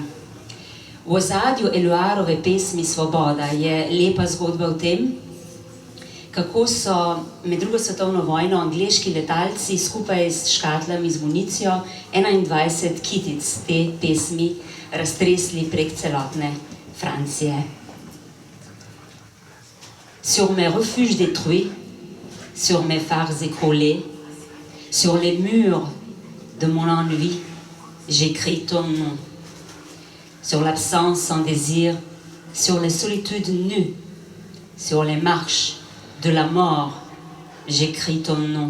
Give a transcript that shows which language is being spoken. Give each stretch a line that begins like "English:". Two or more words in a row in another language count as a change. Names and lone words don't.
Slovenian: V ozadju Éluardove pesmi Svoboda je lepa zgodba o tem, kako so med drugo svetovno vojno angleški letalci skupaj s škatlami z municijo 21 kitic te pesmi raztresli prek celotne Francije.
French: Sur mes refuges détruits, sur mes phares écroulés, sur les murs de mon ennui, j'écris ton nom. Sur l'absence sans désir, sur les solitudes nues, sur les marches de la mort, j'écris ton nom.